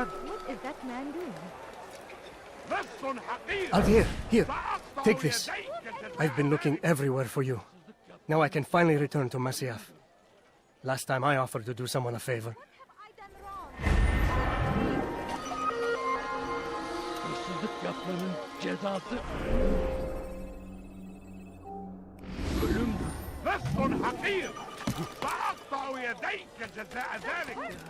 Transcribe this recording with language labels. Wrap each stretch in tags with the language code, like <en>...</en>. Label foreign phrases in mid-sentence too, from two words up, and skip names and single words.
<en>What is that man doing? Aldir, here, take this. I've been looking everywhere for you. Now I can finally return to Masyaf. Last time I offered to do someone a favor. What have I done wrong?</en> <tr>Hırsızlık yapmanın cezası ölümdür.</tr> <ar>لست حقير سأقطع يديك جزاء ذلك.</ar>